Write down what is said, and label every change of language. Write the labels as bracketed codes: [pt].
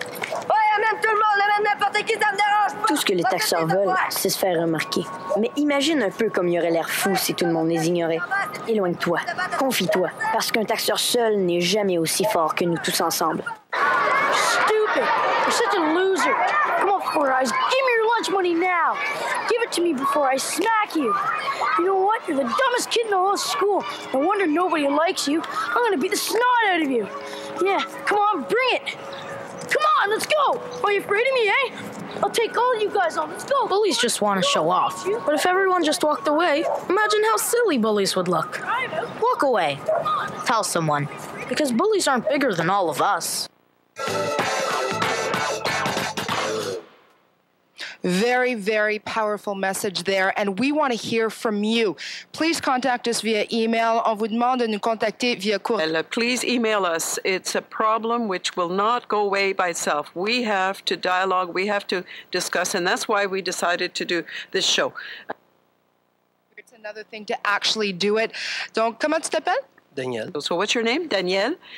[fr] Ouais, amène tout le monde, amène n'importe qui, ça me dérange pas. Tout ce que les taxeurs veulent, c'est se faire remarquer. Mais imagine un peu comme il y aurait l'air fou si tout le monde les ignorait. Éloigne-toi, confie-toi, parce qu'un taxeur seul n'est jamais aussi fort que nous tous ensemble. [en] Stupid! You're such a loser. Come on, Four Eyes, give me your lunch money now. Give it to me before I smack you. You know what? You're the dumbest kid in the whole school. No wonder nobody likes you. I'm gonna beat the snot out of you. Yeah, come on, bring it. Come on, let's go. Are you afraid of me, eh? I'll take all you guys on. Let's go. Bullies just want to show off. But if everyone just walked away, imagine how silly bullies would look. Walk away. Tell someone. Because bullies aren't bigger than all of us. Very, very powerful message there, and we want to hear from you. Please contact us via email. [fr] On vous demande de nous contacter via courriel. [en] Please email us. It's a problem which will not go away by itself. We have to dialogue, we have to discuss, and that's why we decided to do this show. It's another thing to actually do it. [fr] Donc, comment tu t'appelles? [en] Daniel. So what's your name? Daniel?